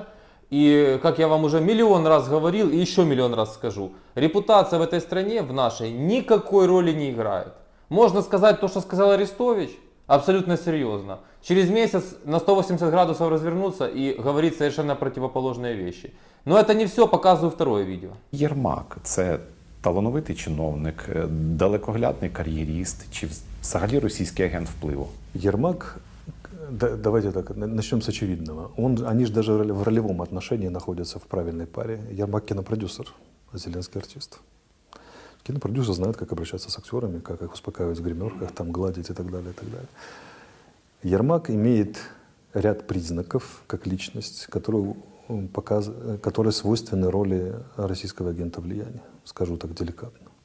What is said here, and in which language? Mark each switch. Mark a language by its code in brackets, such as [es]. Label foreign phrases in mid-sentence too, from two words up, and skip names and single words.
[ru] И, как я вам уже миллион раз говорил, и еще миллион раз скажу, репутация в этой стране, в нашей, никакой роли не играет. Можно сказать то, что сказал Арестович, абсолютно серьезно. Через месяц на 180 градусов развернуться и говорить совершенно противоположные вещи. Но это не все, показываю второе видео. [uk] Єрмак – це талановитий чиновник, далекоглядний кар'єріст чи взагалі російський агент впливу? [ru] Ермак, давайте так, начнем с очевидного. Они же даже в ролевом отношении находятся в правильной паре. Ермак кинопродюсер, а Зеленский артист. Кинопродюсер знает, как обращаться с актерами, как их успокаивать в гримерках, там гладить и так далее, и так далее. Ермак имеет ряд признаков, как личность, которые свойственны роли российского агента влияния, скажу так деликатно.